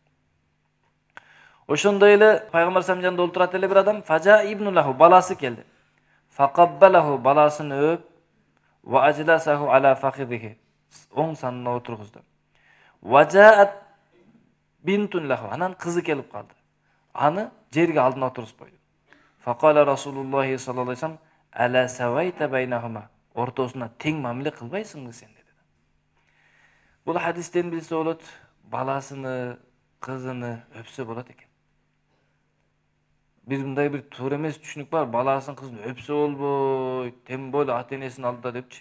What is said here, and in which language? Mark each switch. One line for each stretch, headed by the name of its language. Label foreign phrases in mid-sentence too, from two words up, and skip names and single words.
Kyrgyz: Ошондой эле пайгамбар
Arabic: صلى الله عليه
Kyrgyz: жанында олтурат эле бир адам,
Arabic: فجاء ابن له,
Kyrgyz: баласы келди. Факаббалаху, баласын өп,
Arabic: وأجلسه على فخذه,
Kyrgyz: оң санына отургузду.
Arabic: وجاءت بنت له,
Kyrgyz: анан кызы келип калды. Аны жерге алдына отургузуп койду.
Arabic: فقال رسول الله صلى الله عليه وسلم, ألا سويت بينهما,
Kyrgyz: ортосуна тең мамиле кылбайсыңбы сен dedi. Бул хадистен билсе болот, баласыны, кызыны өпсө болот экен. Мындай бир туура эмес түшүнүк бар, баласын кызын өпсө болбойт,
Russian: тем более
Kyrgyz: ата-энесинин алдында депчи.